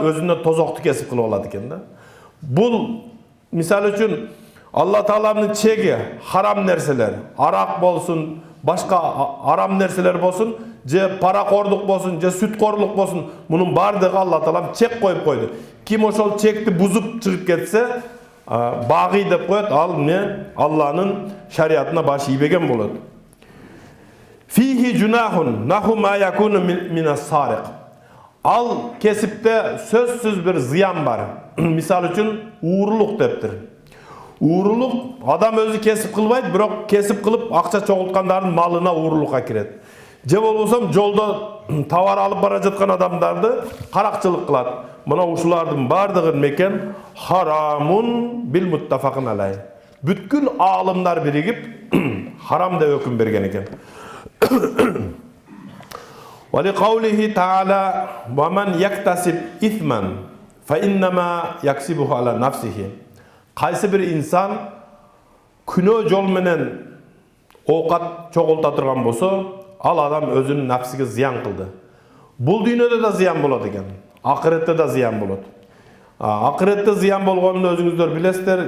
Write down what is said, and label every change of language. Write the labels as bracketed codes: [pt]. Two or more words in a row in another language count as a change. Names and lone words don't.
[ky] Өзүнө тозокту кесип кылып алат экен да. Бул мисал үчүн Алла Тааланын чеги харам нерселер, арак болсун, башка арам нерселер болсун, же паракордук болсун, же сүткорлук болсун, мунун бардыгы Алла Таалам чек коюп койду. Ким ошол чекти бузуп чыгып кетсе, багый деп коет, ал не Алланын шариатына баш ийбеген болот. [ar] فيه جناح نحو ما يكون من السارق. [ky] Ал кесипте сөзсүз бир зыян бар. Мисал үчүн уурулук дептир. Уурулук адам өзү кесип кылбайт, бирок кесип кылып акча чогулткандардын малына уурулукка кирет. Же болбосо жолдо товар алып бара жаткан адамдарды каракчылык кылат. Мына ушулардын бардыгы [ar] مكان حرام بالمتفق عليه. [ky] Бүткүл аалымдар биригип харам деп өкүм берген экен. [ar] ولقوله تعالى ومن يكتسب إثما فإنما يكسبه على نفسه. [ky] Кайсы бир инсан күнөө жол менен оокат чогулта турган болсо, ал адам өзүнүн нафсиге зыян кылды. Бул дүйнөдө да зыян болот экен, акыретте да зыян болот. Акыретте зыян болгонун өзүңүздөр билесиздер.